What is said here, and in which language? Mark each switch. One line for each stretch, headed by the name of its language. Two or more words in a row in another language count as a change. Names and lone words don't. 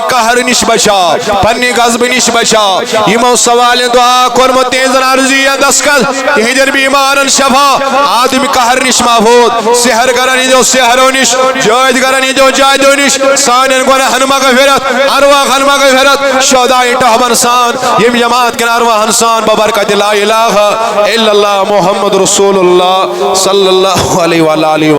Kashmiri: قہر نش بچا پنہ غضب نش بچا یمو سوال دعا کورمت تہذن عرضی دسکل تہندین بیمارن شفا آدم قہر نش محفوظ سحر کرن ہندو سحرو نش جائد کرن ہندو جائدو نش سانین گناہن مغفرت ارواحن مغفرت شہداء ٹہبن سان یم جماعت کن ارواحن سان ببرکت
Arabic: لا الہ الا اللہ محمد رسول اللہ صلی اللہ علیہ وآلہ